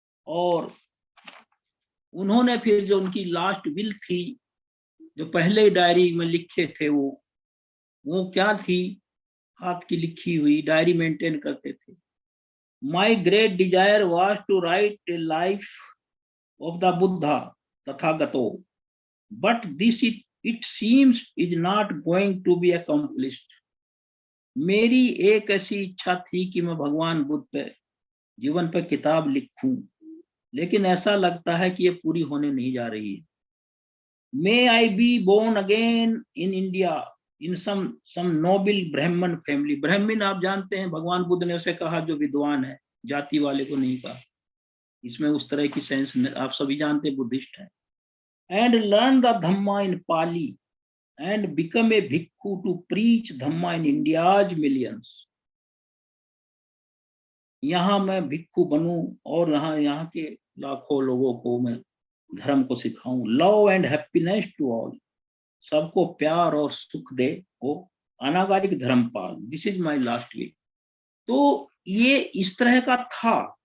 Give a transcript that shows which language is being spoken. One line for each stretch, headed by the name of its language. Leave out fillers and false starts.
Hindi: और उन्होंने फिर जो उनकी लास्ट विल थी, जो पहले डायरी में लिखे थे, वो क्या थी, हाथ की लिखी हुई डायरी मेंटेन करते थे।
English: My great desire was to write a life of the Buddha Tathagata, but this it seems is not going to be accomplished.
Hindi: मेरी एक ऐसी इच्छा थी कि मैं भगवान बुद्ध पे जीवन पे किताब लिखूं, लेकिन ऐसा लगता है कि ये पूरी होने नहीं जा रही है।
English: May I be born again in India in some noble Brahmin family.
Hindi: ब्राह्मण आप जानते हैं, भगवान बुद्ध ने उसे कहा जो विद्वान है, जाति वाले को नहीं कहा। इसमें उस तरह की सेंस आप सभी जानते हैं, बुद्धिस्ट है।
English: And learn the Dhamma in Pali and become a bhikkhu to preach Dhamma in India's millions.
Hindi: यहाँ मैं भिक्खु बनूं और यहाँ के लाखों लोगों को मैं धर्म को सिखाऊं।
English: love and happiness to all,
Hindi: सबको प्यार और सुख दे वो Anagarika Dharmpal.
English: This is my last week.
Hindi: तो ये इस तरह का था।